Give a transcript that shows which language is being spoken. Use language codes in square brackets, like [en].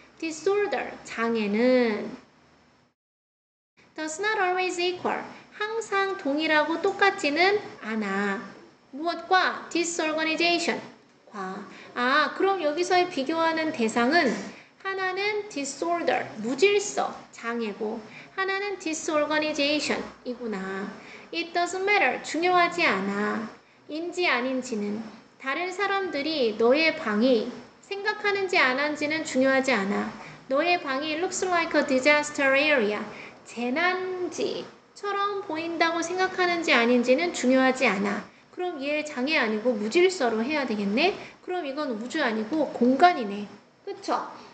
[ko] disorder, 장애는 [en] does not always equal, [ko] 항상 동일하고 똑같지는 않아. 무엇과? disorganization과. 그럼 여기서의 비교하는 대상은 하나는 disorder, 무질서, 장애고 하나는 disorganization 이구나. [en] It doesn't matter, [ko] 중요하지 않아. 인지 아닌지는 다른 사람들이 너의 방이 생각하는지 안 하는지는 중요하지 않아. 너의 방이 [en] looks like a disaster area, [ko] 재난지처럼 보인다고 생각하는지 아닌지는 중요하지 않아. 그럼 얘 장애 아니고 무질서로 해야 되겠네? 그럼 이건 우주 아니고 공간이네. 그쵸?